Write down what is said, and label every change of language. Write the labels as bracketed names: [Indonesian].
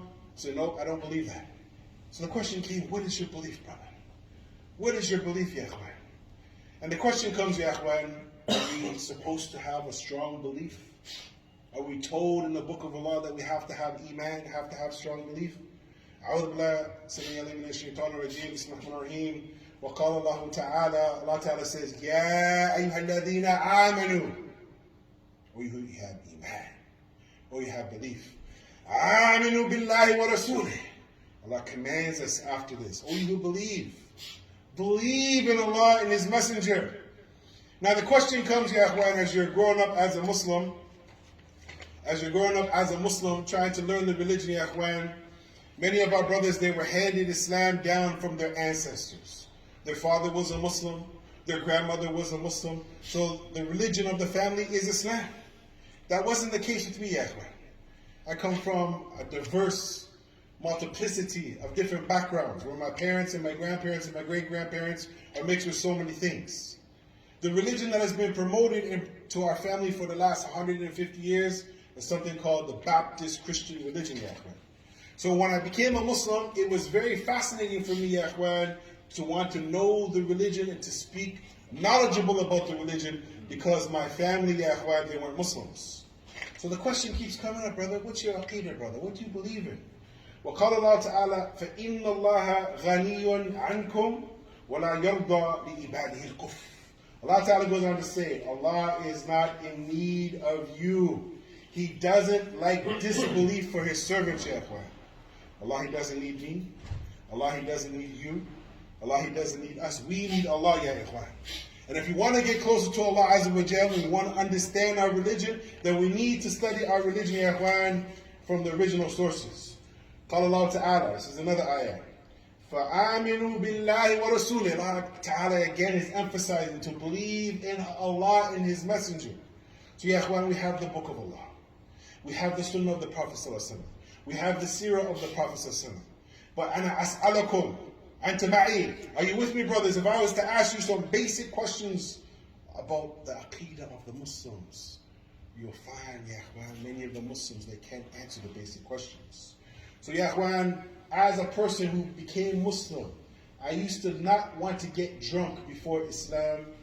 [English] I said, no, I don't believe that. So the question came, what is your belief, brother? What is your belief, Ya Ikhwan? And the question comes, Ya Ikhwan, are we supposed to have a strong belief? Are we told in the book of Allah that we have to have iman, have to have strong belief? [Arabic] أعوذ بالله السميع العليم من الشيطان الرجيم بسم الله الرحمن الرحيم وقال الله تعالى, [English] Allah Ta'ala says, [Arabic] يا أيها الذين آمنوا, [English] O you who have iman, O you have belief, [Arabic] آمنوا بالله ورسوله. [English] Allah commands us after this, O you who believe in Allah and His Messenger. Now the question comes, Ya Ikhwan, as you're growing up as a Muslim, trying to learn the religion, Ya Ikhwan, many of our brothers, they were handed Islam down from their ancestors. Their father was a Muslim, their grandmother was a Muslim, so the religion of the family is Islam. That wasn't the case with me, Ya Ikhwan. I come from a diverse multiplicity of different backgrounds, where my parents and my grandparents and my great-grandparents are mixed with so many things. The religion that has been promoted to our family for the last 150 years is something called the Baptist Christian religion, Ya Ikhwan. So when I became a Muslim, it was very fascinating for me, Ya Ikhwan, to want to know the religion and to speak knowledgeable about the religion, because my family, Ya Ikhwan, they weren't Muslims. So the question keeps coming up, brother, what's your Aqeedah, brother? What do you believe in? [Arabic] وقال الله تعالى فإنه غني عنكم ولا يرضى لعباده الكفر. [English] Allah Ta'ala goes on to say, Allah is not in need of you. He doesn't like disbelief for His servants, Ya Ikhwan. Allah, He doesn't need me. Allah, He doesn't need you. Allah, He doesn't need us. We need Allah, Ya Ikhwan. And if you want to get closer to Allah Azza wa Jal, and we want to understand our religion, then we need to study our religion, Ya Ikhwan, from the original sources. [Arabic] قال الله تعالى, [English] this is another ayah. [Arabic] فَآمِنُوا بِاللَّهِ وَرَسُولِهِ. [English] Allah Ta'ala again is emphasizing to believe in Allah and His Messenger. So, Ya Ikhwan, we have the Book of Allah. We have the Sunnah of the Prophet ﷺ. We have the Seerah of the Prophet ﷺ. [Arabic] But أَنَا أَسْأَلَكُمْ أَنْتَ مَعِي. [English] Are you with me, brothers? If I was to ask you some basic questions about the Aqeedah of the Muslims, you'll find, Ya Ikhwan, many of the Muslims, they can't answer the basic questions. So, Ya Ikhwan, as a person who became Muslim, I used to not want to get drunk before Islam.